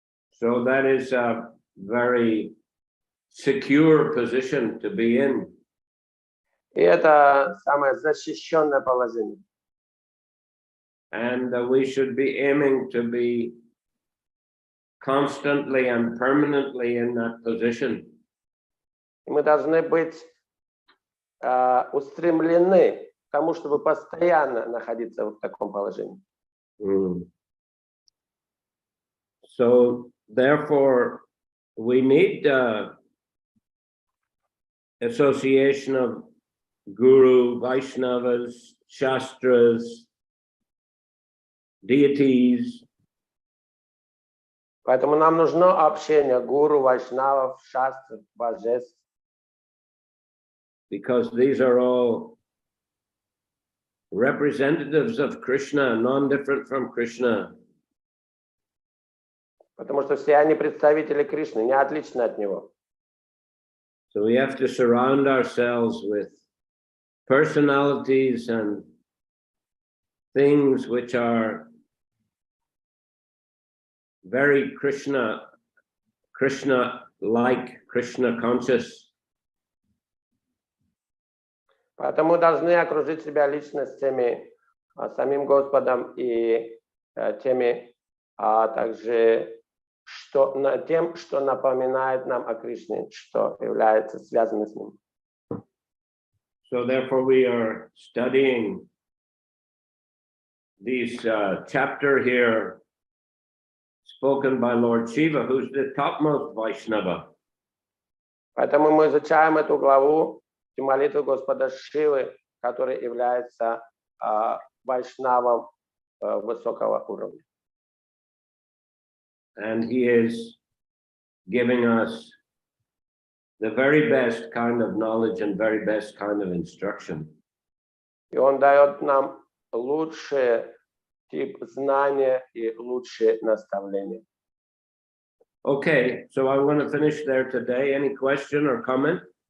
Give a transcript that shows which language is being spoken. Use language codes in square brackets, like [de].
[en] So that is a very secure position to be in. [ru] И это самое защищенное положение. [en] And we should be aiming to be constantly and permanently in that position. [ru] И мы должны быть устремлены к тому, чтобы постоянно находиться в таком положении. [en] So therefore, we need association of Guru, Vaishnavas, Shastras, deities. [ru] Поэтому нам нужно общение гуру, вайшнавов, шастр, божеств. [en] Because these are all representatives of Krishna, non-different from Krishna. [ru] Потому что все они представители Кришны, не отличны от него. [en] So we have to surround ourselves with personalities and things which are very Krishna-like, Krishna-conscious. [ru] Поэтому мы должны окружить себя личностями, самим Господом и теми, также тем, что напоминает нам о Кришне, что является связанным с ним. [en] So therefore we are studying this chapter here spoken by Lord Shiva, who's the topmost Vaishnava. [ru] Поэтому мы изучаем эту главу, молитву Господа Шивы, который является вайшнавом высокого уровня. [en] And he is giving us the very best kind of knowledge and very best kind of instruction. [ru] И он дает нам лучший тип знания и лучшие наставления. [en] Okay, so I want to finish there today. Any question or comment?